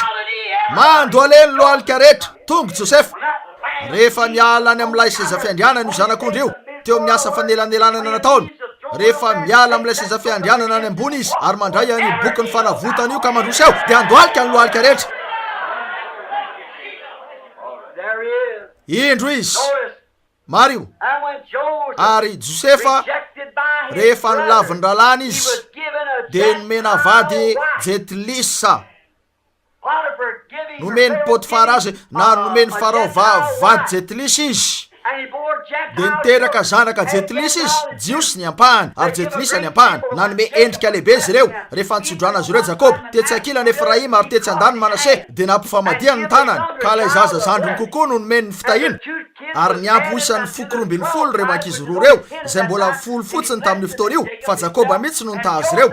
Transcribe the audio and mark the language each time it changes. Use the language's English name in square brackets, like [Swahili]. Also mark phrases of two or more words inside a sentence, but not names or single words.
[Malagasy] Mando aleny lohalika rehetra tonga Josefa. Rehefa miala any amin'ilay seza fiandrianana io zanak'ondry io teo amin'ny asa fanelanelanana nataony. Rehefa miala amin'ilay seza fiandrianana any ambony izy ary mandray any boky ny fanavotana io ka mandroseho de andohalika ny lohalika rehetra. [English] There he is. [Malagasy] Indro izy [English] Notice. Mario. And when Joseph [Malagasy] Ary Josefa [English] rejected by his [Malagasy] rehefa [English] brother, [Malagasy] nilaviny ralany [English] he [Malagasy] izy [English] was given a [Malagasy] de nomena vady Jetilisa. [English] Potiphar giving [Malagasy] Nomeny Potifara azy na nomeny Farao vady Jetilisa izy. [English] and he bore [Malagasy] De Gentiles niteraka zanaka Jetilisa izy, Jiosy ny ampahany ary Jetilisa ny ampahany. Nanome endrika lehibe izy ireo rehefa nitsodrana azy ireo Jakoba. Tetsy ankilany Efraima ary tetsy andany Manase de nampifamadiany ny tanany ka ilay zaza zandrony kokoa no nomeny ny fitahina. Ary niampy ho isan'ny 700 reo ankizy roa reo izay mbola 10 fotsiny tamin'ny fotoana io fa Jakoba mihitsy no nitahazy ireo.